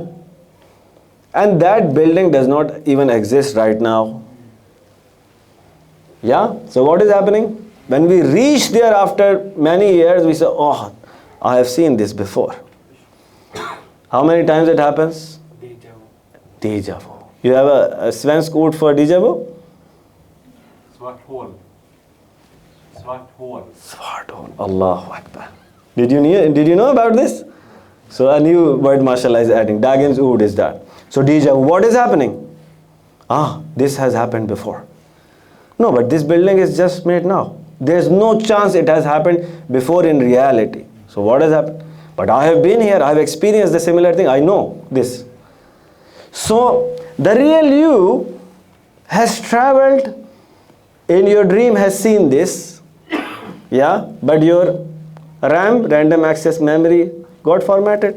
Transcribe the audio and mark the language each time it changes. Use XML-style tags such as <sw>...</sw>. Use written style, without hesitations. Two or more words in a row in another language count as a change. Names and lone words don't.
<en>And that building does not even exist right now. Yeah? So what is happening? When we reach there after many years, we say, oh, I have seen this before. How many times it happens? Deja vu. You have a</en> <sv>svensk ord</sv> <en>for deja vu?</en> <sv>Svart hål. Svart hole.</sv> <ar>Allahu Akbar.</ar> <en>Did you know about this? So a new word, mashallah, is adding.</en> <sv>Dagens ord</sv> <en>is that. So deja vu, what is happening? This has happened before. No, but this building is just made now. There's no chance it has happened before in reality. So what has happened? But I have been here, I have experienced the similar thing, I know this. So the real you has traveled in your dream, has seen this, yeah, but your RAM, random access memory, got formatted.</en>